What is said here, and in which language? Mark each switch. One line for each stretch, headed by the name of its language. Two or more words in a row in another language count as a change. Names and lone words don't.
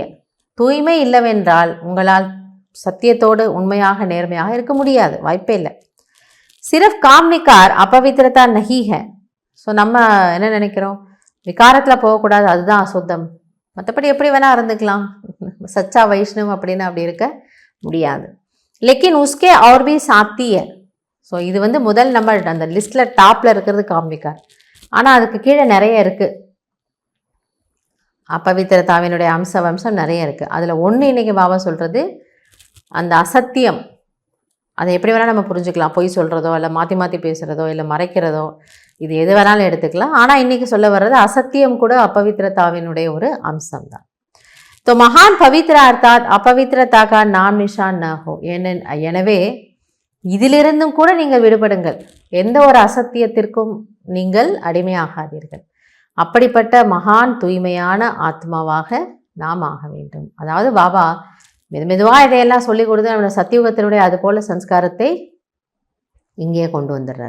Tamil: தூய்மை இல்லவென்றால் உங்களால் சத்தியத்தோடு உண்மையாக நேர்மையாக இருக்க முடியாது, வாய்ப்பே இல்லை.
Hindi: सिर्फ़ काम विकार अपवित्रता नहीं है.
Tamil: ஸோ நம்ம என்ன நினைக்கிறோம், விகாரத்தில் போகக்கூடாது, அதுதான் அசுத்தம், மற்றபடி எப்படி வேணால் இருந்துக்கலாம்,
Hindi: सच्चा वैष्णव
Tamil: அப்படின்னு அப்படி இருக்க முடியாது.
Hindi: लेकिन उसके और भी साथी है.
Tamil: ஸோ இது முதல் நம்ம அந்த லிஸ்ட்டில் டாப்பில் இருக்கிறது
Hindi: काम विकार.
Tamil: ஆனால் அதுக்கு கீழே நிறைய இருக்குது, அப்பவித்திரதாவினுடைய வம்சம் நிறைய இருக்குது. அதில் ஒன்று இன்றைக்கி பாபா சொல்கிறது அந்த அசத்தியம். அதை எப்படி வேணால் நம்ம புரிஞ்சுக்கலாம், பொய் சொல்கிறதோ இல்லை மாற்றி மாற்றி பேசுகிறதோ இல்லை மறைக்கிறதோ, இது எது வேணாலும் எடுத்துக்கலாம். ஆனால் இன்றைக்கி சொல்ல வர்றது அசத்தியம் கூட அப்பவித்திரதாவினுடைய ஒரு அம்சம்தான்.
Hindi: तो महान पवित्र अर्थात अपवित्रता का नाम निशान न हो.
Tamil: எனவே இதிலிருந்தும் கூட நீங்கள் விடுபடுங்கள், எந்த ஒரு அசத்தியத்திற்கும் நீங்கள் அடிமையாகாதீர்கள். அப்படிப்பட்ட மகான் தூய்மையான ஆத்மாவாக நாம் ஆக வேண்டும். அதாவது பாபா மெதுவாக இதையெல்லாம் சொல்லி கொடுத்து நம்மளோட சத்தியுகத்தினுடைய அது போல் சம்ஸ்காரத்தை இங்கே கொண்டு வந்துடுறாரு.